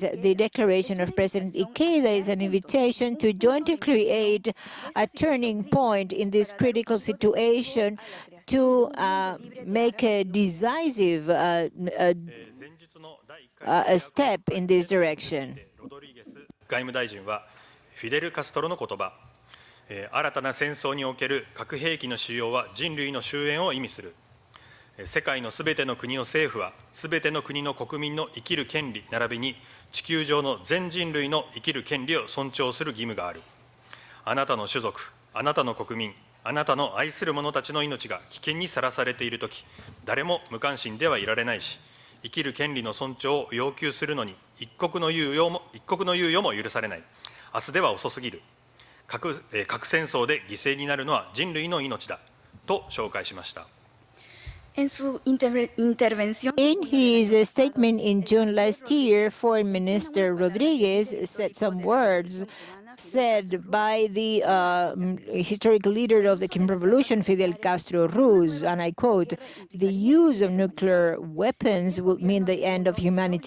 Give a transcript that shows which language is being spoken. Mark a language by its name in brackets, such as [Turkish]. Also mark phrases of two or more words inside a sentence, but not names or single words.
[English] The declaration of President Ikeda is an invitation to jointly create a turning point in this critical situation to make a decisive step in this direction. [Japanese] 外務大臣はフィデル・カストロの言葉、新たな戦争における核兵器の使用は人類の終焉を意味する。世界のすべての国の政府は、すべての国の国民の生きる権利並びに地球上の全人類の生きる権利を尊重する義務がある。あなたの種族、あなたの国民、あなたの愛する者たちの命が危険にさらされているとき、誰も無関心ではいられないし、 生きる権利の尊重を要求するのに一刻の猶予も許されない。明日では遅すぎる。核戦争で犠牲になるのは人類の命だと紹介しました。 [Spanish] En su intervención, [English] In his statement in June last year, Foreign Minister Rodriguez said some words said by the historical leader of the Cuban Revolution, Fidel Castro Ruz, and I quote, "The use of nuclear weapons will mean the end of humanity.